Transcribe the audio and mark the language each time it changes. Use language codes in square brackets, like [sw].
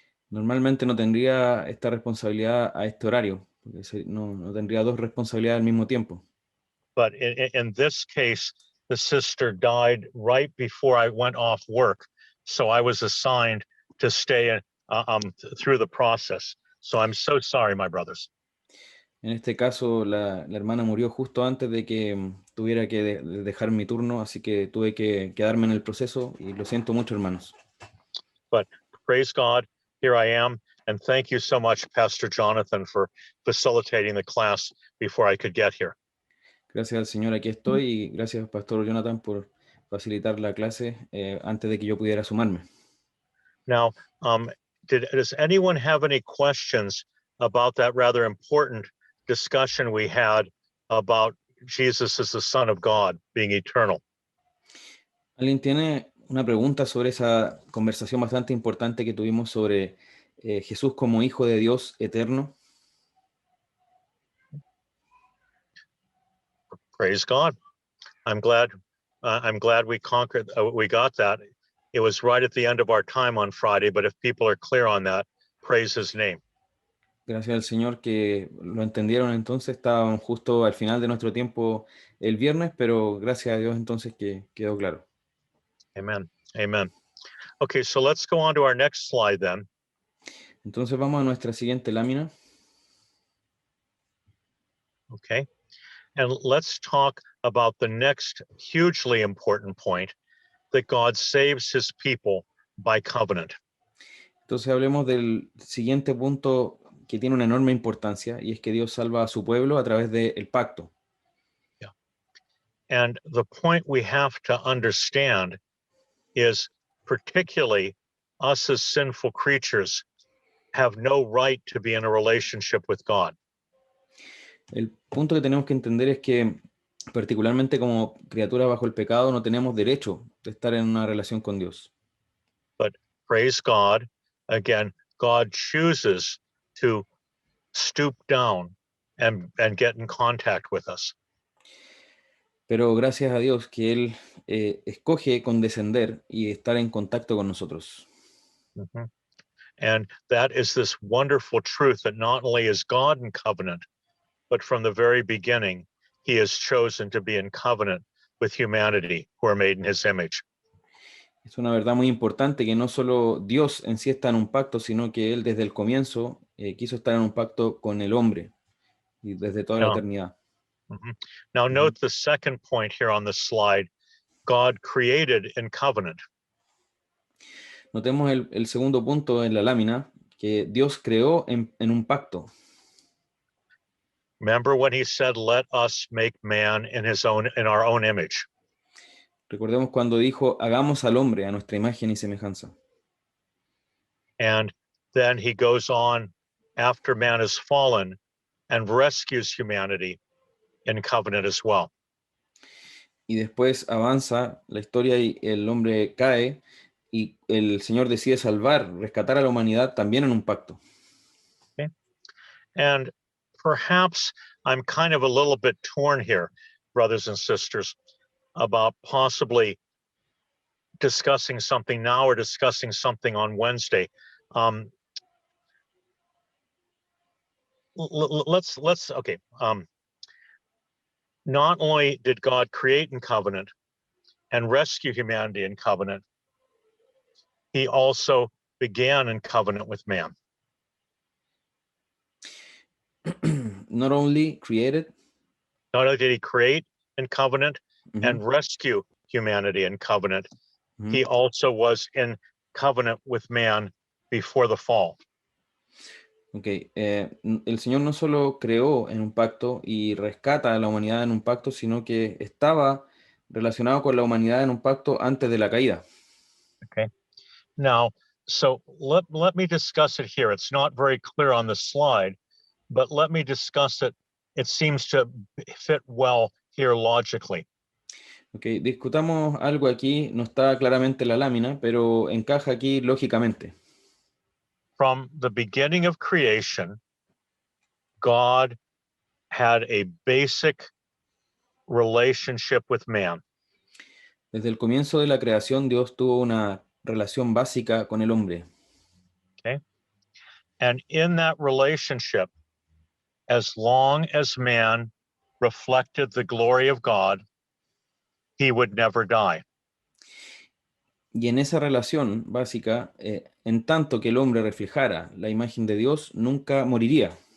[es] Normalmente no tendría esta responsabilidad a este horario, porque no tendría dos responsabilidades al mismo tiempo. [en] But in this case, the sister died right before I went off work, so I was assigned to stay through the process. So I'm so sorry, my brothers. [es] En este caso, la hermana murió justo antes de que tuviera que dejar mi turno, así que tuve que quedarme en el proceso y lo siento mucho, hermanos. [en] But praise God, here I am, and thank you so much, Pastor Jonathan, for facilitating the class before I could get here. [es] Gracias al Señor, aquí estoy, y gracias, Pastor Jonathan, por facilitar la clase antes de que yo pudiera sumarme. [en] Now, does anyone have any questions about that rather important discussion we had about Jesus as the Son of God, being eternal? [es] ¿Alguien tiene una pregunta sobre esa conversación bastante importante que tuvimos sobre Jesús como Hijo de Dios eterno? [en] Praise God. I'm glad we conquered, we got that. It was right at the end of our time on Friday, but if people are clear on that, praise his name. [es] Gracias al Señor que lo entendieron entonces, estaban justo al final de nuestro tiempo el viernes, pero gracias a Dios entonces que quedó claro. [en] Amen. Amen. Okay, so let's go on to our next slide then. [es] Entonces vamos a nuestra siguiente lámina. [en] Okay. And let's talk about the next hugely important point, that God saves his people by covenant. [es] Entonces hablemos del siguiente punto que tiene una enorme importancia, y es que Dios salva a su pueblo a través del pacto. [en] Yeah. And the point we have to understand is, particularly us as sinful creatures have no right to be in a relationship with God. [es] El punto que tenemos que entender es que, particularmente como criatura bajo el pecado, no tenemos derecho de estar en una relación con Dios. [en] But praise God, again, God chooses to stoop down and get in contact with us. [es] Pero gracias a Dios que Él escoge condescender y estar en contacto con nosotros. Mm-hmm. [en] And that is this wonderful truth that not only is God in covenant, but from the very beginning, he has chosen to be in covenant with humanity who are made in his image. [es] Es una verdad muy importante que no solo Dios en sí está en un pacto, sino que Él desde el comienzo quiso estar en un pacto con el hombre y desde toda la eternidad. Mm-hmm. [en] Now note the second point here on the slide, God created in covenant. [es] Notemos el segundo punto en la lámina, que Dios creó en un pacto. [en] Remember when he said, let us make man in our own image. [es] Recordemos cuando dijo, hagamos al hombre a nuestra imagen y semejanza. [en] And then he goes on after man has fallen and rescues humanity in covenant as well. [es] Y después avanza la historia y el hombre cae y el Señor decide salvar, rescatar a la humanidad también en un pacto. [en] Okay. And perhaps I'm kind of a little bit torn here, brothers and sisters, about possibly discussing something now or discussing something on Wednesday. Let's okay. Not only did God create in covenant and rescue humanity in covenant, he also began in covenant with man. Not only created. Not only did he create in covenant and rescue humanity in covenant, he also was in covenant with man before the fall. [es] Okay, el Señor no solo creó en un pacto y rescata a la humanidad en un pacto, sino que estaba relacionado con la humanidad en un pacto antes de la caída. [en] Okay. Now, so let me discuss it here. It's not very clear on the slide, but let me discuss it. It seems to fit well here logically. [es] Okay, discutamos algo aquí, no está claramente en la lámina, pero encaja aquí lógicamente. [en] From the beginning of creation, God had a basic relationship with man. [es] Desde el comienzo de la creación, Dios tuvo una relación básica con el hombre. [en] Okay. And in that relationship, as long as man reflected the glory of God, he would never die. [es] Y en esa relación básica, en tanto que el hombre reflejara la imagen de Dios, nunca moriría.